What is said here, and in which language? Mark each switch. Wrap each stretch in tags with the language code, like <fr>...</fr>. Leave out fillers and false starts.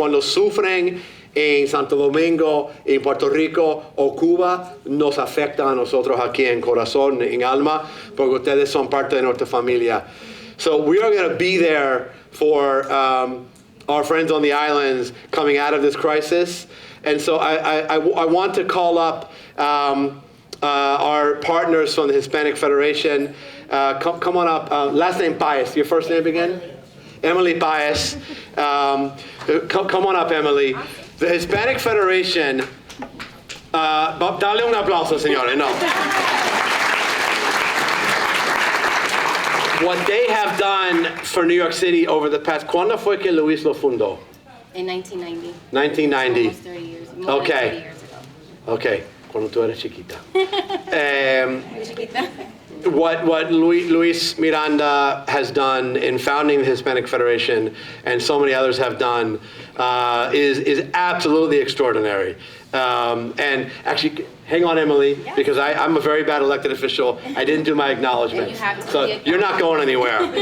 <es>Cuando sufren en Santo Domingo, en Puerto Rico o Cuba, nos afecta a nosotros aquí en corazón, en alma, porque ustedes son parte de nuestra familia.</es> <en>So we are going to be there for our friends on the islands coming out of this crisis. And so I want to call up our partners from the Hispanic Federation. Come on up. Last name Paez. Your first name again? Emily Paez. Come on up, Emily. The Hispanic Federation,</en> <es>dale un aplauso, señores, no.</es> <en>What they have done for New York City over the past,</en> <es>¿cuándo fue que Luis lo fundó?</es> <en>In 1990. 1990. Almost 30 years. More than 30 years ago.</en> <es>Okay, cuando tú eres chiquita. Chiquita.</es> <en>What Luis Miranda has done in founding the Hispanic Federation, and so many others have done, is absolutely extraordinary. And actually, hang on, Emily, yeah. because I'm a very bad elected official. I didn't do my acknowledgement, so you're not going anywhere.</en>